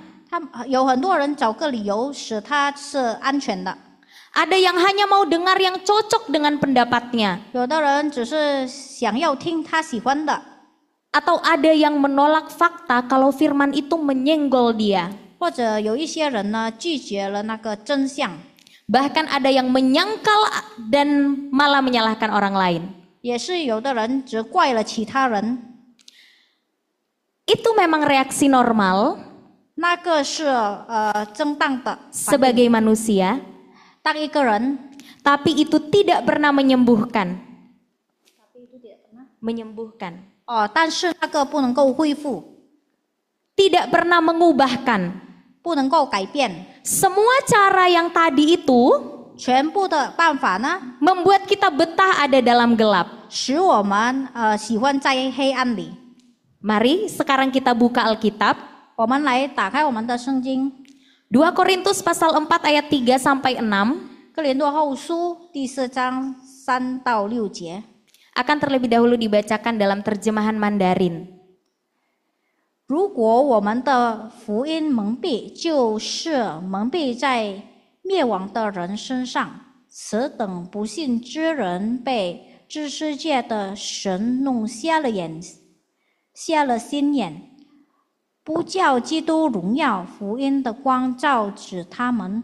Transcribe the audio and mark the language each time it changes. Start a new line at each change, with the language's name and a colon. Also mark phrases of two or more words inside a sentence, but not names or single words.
Chinese: 有很多人找个理由使他是安全的，
Indonesian: Ada yang hanya mau dengar yang cocok dengan pendapatnya.
Chinese: 有的人只是想要听他喜欢的，
Indonesian: Atau ada yang menolak fakta kalau firman itu menyenggol dia.
Chinese: 或者有一些人呢拒绝了那个真相，
Indonesian: Bahkan ada yang menyangkal dan malah menyalahkan orang lain.
Chinese: 也是有的人只怪了其他人。
Indonesian: Itu memang reaksi normal
Chinese: 那个是正当的反应。
Indonesian: sebagai manusia,
Chinese: 当一个人，
Indonesian: tapi itu tidak pernah menyembuhkan. Menyembuhkan.
Chinese: 但是那个不能够恢复，
Indonesian: Tidak pernah mengubahkan.
Chinese: 不能够改变。
Indonesian: Semua cara yang tadi itu
Chinese: 全部的办法呢，
Indonesian: membuat kita betah ada dalam gelap.
Chinese: 使我们喜欢在黑暗里。
Indonesian: Mari sekarang kita buka Alkitab.
Chinese: 我们来打开我们的圣经，
Indonesian: 2 Korintus pasal 4 ayat 3 sampai 6
Chinese: 哥林多后书第4章3到6节。
Indonesian: akan terlebih dahulu dibacakan dalam terjemahan Mandarin.
Chinese: 如果我们的福音蒙蔽，就是蒙蔽在灭亡的人身上，此等不信之人被这世界的神弄瞎了眼，瞎了心眼，不叫基督荣耀，福音的光照指他们。